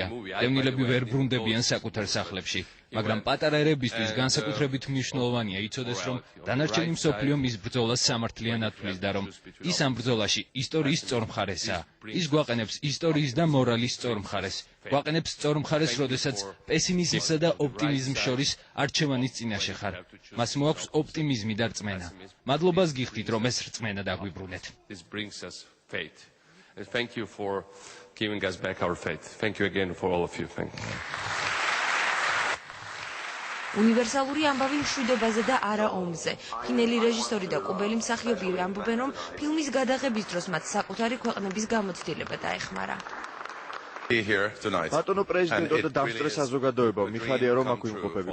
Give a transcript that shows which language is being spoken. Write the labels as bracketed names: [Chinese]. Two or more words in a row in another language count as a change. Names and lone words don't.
[Georgian] დევნილები ვერ ბრუნდებიან საკუთარ სახლებში. მაგრამ პატარა ერებისთვის განსაკუთრებით მნიშვნელოვანია იცოდეს, რომ დანარჩენი მსოფლიო მის ბრძოლას სამართლიან ათვლის და რომ ის ამ ბრძოლაში ისტორიის სწორ მხარესაა. ის გვაყენებს ისტორიის და მორალის სწორ მხარეს. გვაყენებს სწორ მხარეს, როდესაც პესიმიზმსა და ოპტიმიზმს შორის არჩევანის წინაშე ხარ. მას მოაქვს ოპტიმიზმი და რწმენა. მადლობას გიხდით, რომ ეს რწმენა დაგვიბრუნეთ. [English] Thank you for giving us back our faith. Thank you again for all of you. Thank you. [Georgian] უნივერსალური ამბავი მშვიდობაზე და არა ომზე. ფინელი რეჟისორი და კუბელი მსახიობი ამბობენ, რომ ფილმის გადაღების დროს მათ საკუთარი ქვეყნების გამოცდილება დაეხმარა. ბატონო პრეზიდენტო და დამსწრე საზოგადოებაო, მიხარია რომ აქ ვიმყოფებით.